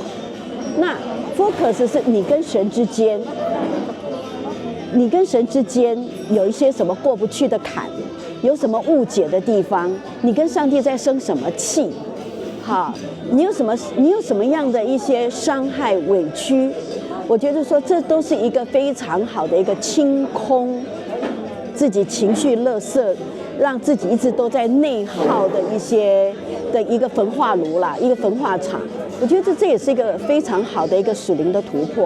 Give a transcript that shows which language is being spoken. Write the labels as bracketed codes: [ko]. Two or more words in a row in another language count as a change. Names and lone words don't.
[zh] 那 focus 是你跟神之間有一些什麼過不去的坎，有什麼誤解的地方，你跟上帝在生什麼氣？好，你有什麼樣的一些傷害、委屈？我覺得說這都是一個非常好的一個清空自己情緒垃圾，讓自己一直都在內耗的一個焚化爐啦，一個焚化廠。我覺得這也是一個非常好的一個屬靈的突破。